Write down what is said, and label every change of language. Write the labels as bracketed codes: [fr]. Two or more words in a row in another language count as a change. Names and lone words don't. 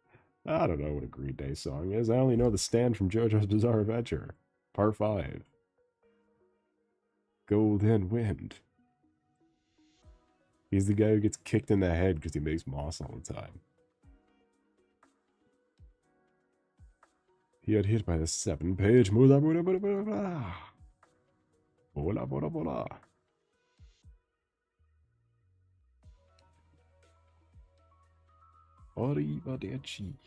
[en] I don't know what a Green Day song is. I only know the stand from JoJo's Bizarre Adventure. Part 5. Golden Wind. He's the guy who gets kicked in the head because he makes moss all the time. He got hit by the 7-page bola bola bola bola bola. Bola bola bola. Arrivederci.